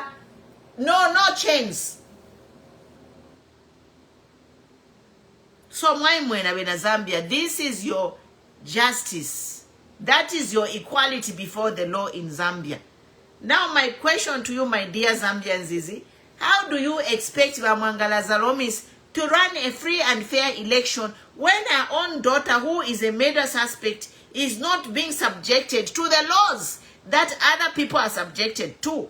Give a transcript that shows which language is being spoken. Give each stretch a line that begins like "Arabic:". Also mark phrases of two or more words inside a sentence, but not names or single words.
English: No chains. So my
Bemba: mwena bena
English: Zambia, this is your justice. That is your equality before the law in Zambia. Now my question to you, my dear Zambians, is how do you expect Wamwangala Zalomis to run a free and fair election when her own daughter, who is a murder suspect, is not being subjected to the laws that other people are subjected to?